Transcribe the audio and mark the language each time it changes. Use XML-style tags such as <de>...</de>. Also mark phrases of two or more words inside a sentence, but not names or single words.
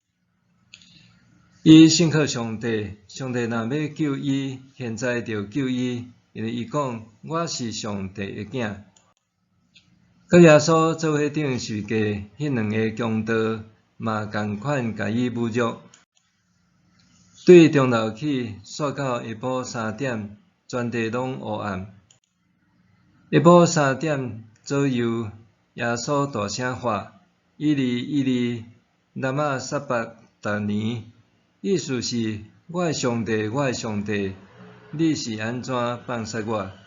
<nan>伊信靠上帝，上帝若要救伊，现在着救伊，因为伊讲：我是上帝的囝。甲耶稣做伙顶十字架，迄两个强盗嘛共款甲伊侮辱。对中昼起，煞到下晡3点，全地拢黑暗。下晡3点左右，耶稣大声喊：伊利伊利，拉玛撒巴达尼，意思是：我的上帝，我的上帝，你是安怎放杀我？</nan>